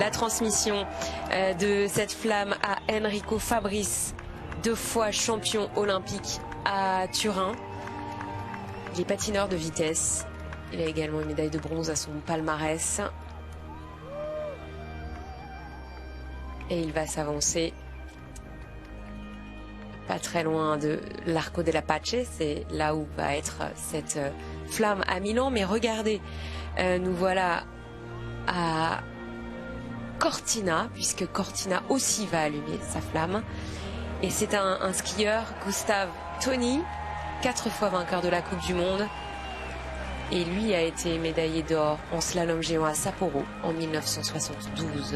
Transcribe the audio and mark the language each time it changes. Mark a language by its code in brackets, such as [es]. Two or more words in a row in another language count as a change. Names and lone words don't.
[fr] la transmission de cette flamme à Enrico Fabrice, 2 fois champion olympique à Turin. Il est patineur de vitesse. Il a également une médaille de bronze à son palmarès. Et il va s'avancer pas très loin de l'Arco della Pace. C'est là où va être cette flamme à Milan. Mais regardez, nous voilà à Cortina, puisque Cortina aussi va allumer sa flamme. Et c'est un skieur, Gustav Toni, 4 fois vainqueur de la Coupe du Monde, Et lui a été médaillé d'or en slalom géant à Sapporo en 1972.